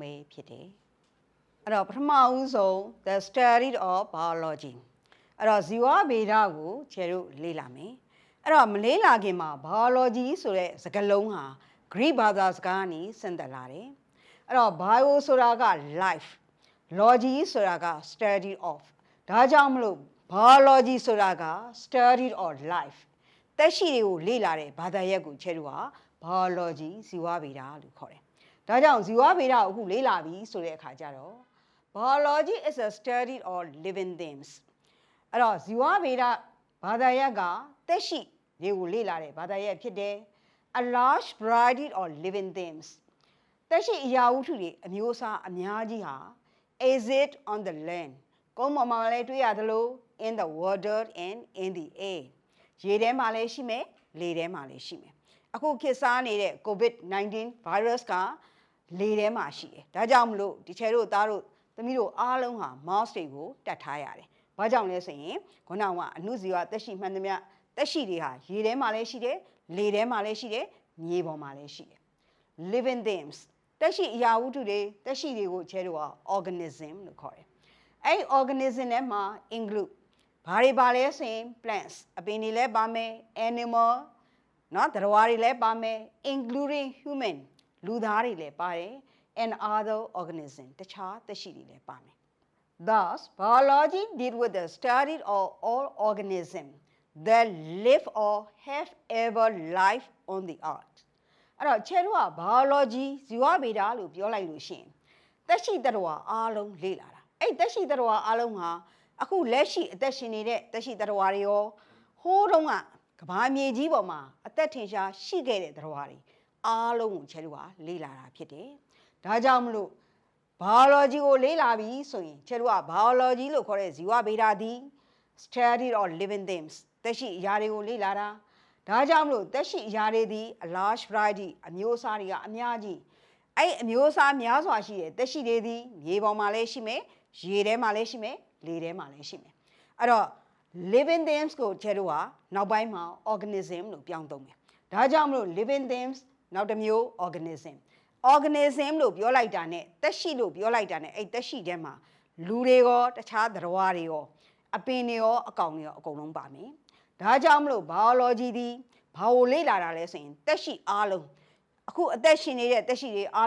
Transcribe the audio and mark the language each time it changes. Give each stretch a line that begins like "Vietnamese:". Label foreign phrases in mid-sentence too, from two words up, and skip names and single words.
Burmese: ပဲဖြစ်တယ်အဲ့တော့ပထမဦးဆုံး
English: The Study of Biology
Burmese: အဲ့တော့ဇီဝဗေဒကိုခြေတို့လေ့လာမယ်အဲ့တော့မလေ့လာခင်မှာ Biology ဆိုတဲ့စကားလုံးဟာ Greek ဘာသာစကားကနေဆင်းသက်လာတယ်အဲ့တော့ bio ဆိုတာက
English: life logy
Burmese: ဆိုတာက
English: study of
Burmese: ဒါကြောင့်မလို့ biology ဆိုတာက
English: study of life
Burmese: သက်ရှိတွေကိုလေ့လာတဲ့ဘာသာရပ်ကိုခြေတို့က biology ဇီဝဗေဒလို့ခေါ်တယ်ဒါကြောင့်ဇီဝဗေဒကိုအခုလေ့လာပြီဆိုတဲ့အခါကျတော့
English: biology is a study of living things
Burmese: အဲ့တော့ဇီဝဗေဒဘာသာရပ်ကသက်ရှိတွေကိုလေ့လာတဲ့ဘာသာရပ်ဖြစ်တယ်
English: A large variety of living things
Burmese: သက်ရှိအရာဝတ္ထုတွေအမျိုးအစားအများကြီးဟာ
English: exist on the land
Burmese: ကုန်းပေါ်မှာလည်းတွေ့ရသလို
English: in the water and in the air
Burmese: ရေထဲမှာလည်းရှိမယ်လေထဲမှာလည်းရှိမယ်အခုခေတ်စားနေတဲ့
English: COVID-19 virus
Burmese: ကလေထဲမှာရှိတယ်ဒါကြောင့်မလို့ဒီချေတို့သားတို့သမီးတို့အားလုံးဟာ mask တွေကိုတတ်ထားရတယ်ဘာကြောင့်လဲဆိုရင်ခုနကအနုဇီဝသက်ရှိမှန်သမျှသက်ရှိတွေဟာရေထဲမှာလည်းရှိတယ်လေထဲမှာလည်းရှိတယ်မြေပေါ်မှာလည်းရှိတယ်
English: living things
Burmese: သက်ရှိအရာဝတ္ထုတွေသက်ရှိတွေကိုခြေတို့က organism လို့ခေါ်တယ်အဲ့ organism ထဲမှာ include ဘာတွေပါလဲဆိုရင် plants အပင်တွေလည်းပါမယ် animal နော်သတ္တဝါတွေလည်းပါမယ်
English: including human
Burmese: လူသားတွေလည်းပါတယ်
English: and other organism
Burmese: တခြားသက်ရှိတွေလည်းပါမယ်
English: Thus biology deal with the study of all organisms that live or have ever life on the earth
Burmese: အဲ့တော့ခြေတို့က biology ဇီဝဗေဒလို့ပြောလိုက်လို့ရှိရင်သက်ရှိသတ္တဝါအားလုံးလေ့လာတာအဲ့သက်ရှိသတ္တဝါအားလုံးဟာအခုလက်ရှိအသက်ရှင်နေတဲ့သက်ရှိသတ္တဝါတွေရော ဟိုးတုန်းကကဘာမြေကြီးပေါ်မှာအသက်ထင်ရှားရှိခဲ့တဲ့သတ္တဝါတွေအားလုံးကိုခြေတို့ကလေ့လာတာဖြစ်တယ်ဒါကြောင့်မလို့ biology ကို လေ့လာပြီးဆိုရင်ခြေတို့က biology လို့ခေါ်တဲ့ဇီဝဗေဒသည်
English: study of living things
Burmese: သက်ရှိအရာတွေကိုလေ့လာတာဒါကြောင့်မလို့သက်ရှိအရာတွေသည်
English: a large variety
Burmese: အမျိုးအစားတွေကအများကြီးအဲ့အမျိုးအစားများစွာရှိတဲ့သက်ရှိတွေသည်မြေပေါ်မှာလည်းရှိမယ်ရေထဲမှာလည်းရှိမယ်လေထဲမှာလည်းရှိမယ်အဲ့တော့
English: living things
Burmese: ကိုခြေတို့ကနောက်ပိုင်းမှာ organism လို့ပြောင်းသုံးမယ်ဒါကြောင့်မလို့
English: living things
Burmese: နောက်တစ်မျိုး organism လို့ပြောလိုက်တာနဲ့သက်ရှိလို့ပြောလိုက်တာနဲ့အဲ့သက်ရှိထဲမှာလူတွေရောတခြားသတ္တဝါတွေရောအပင်တွေရောအကောင်တွေရောအကုန်လုံးပါ မယ်ဒါကြောင့်မလို့ biology ဒီဘာကိုလေ့လာတာလဲဆိုရင်သက်ရှိအားလုံးအခုအသက်ရှင်နေတဲ့သက်ရှိတွေအား